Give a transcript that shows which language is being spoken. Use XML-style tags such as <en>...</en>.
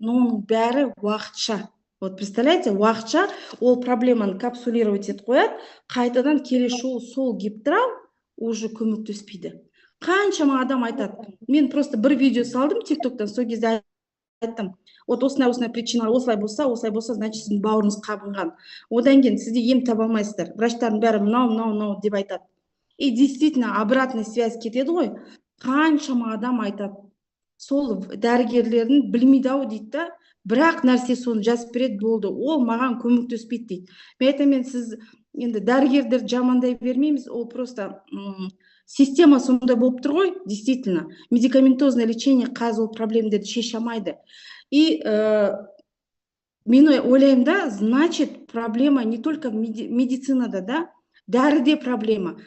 <kk>Но оның бәрі уақытша. Вот представляете, уақытша ол проблеманы капсулировать етіп қояды, қайтадан келесі сол гиптрал уже көмектеспейді. Қаншама адам айтады. Мен просто бір видео салдым тиктоктан, сол кезде айттым, вот осындай причиналар, осылай болса, значит сіздің бауырыңыз қабынған. Одан кейін сізде ем таба алмайсыздар. Врачтардың бәрі мынау деп айтады.</kk> <ru>И действительно обратная связь</ru> <kk>кетеді ғой. Қаншама адам айтады. Сол дәрігерлердің білмейді-ау дейді да, бірақ нәрсе соны жазып береді, болды. Ол маған көмектеспейді дейді. Мен айтамын, сіз енді дәрігердерді жамандай бермейміз, ол просто система сондай болып тұр ғой, действительно. Медикаментозное лечение қазір ол проблемдерді шеше алмайды. И мен ойлаймын да, значит,</kk> <ru>проблема не только</ru> <kk>медицинада, да, дәріде проблема.</kk>